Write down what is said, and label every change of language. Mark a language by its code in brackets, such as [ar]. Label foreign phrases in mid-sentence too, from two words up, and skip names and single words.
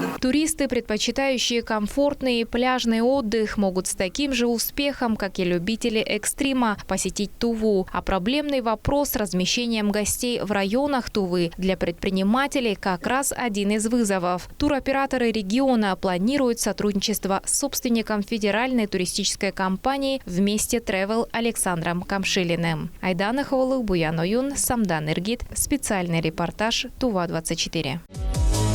[ru] Туристы, предпочитающие комфортный пляжный отдых, могут с таким же успехом, как и любители экстрима, посетить Туву. А проблемный вопрос с размещением гостей в районах Тувы для предпринимателей как раз один из вызовов. Туроператоры региона планируют сотрудничество с собственником федеральной туристической компании «Вместе Travel» Александром Камшилиным. Айдана Хавалых, Буян Оюн, Самдан Иргит. Специальный репортаж Тува-24.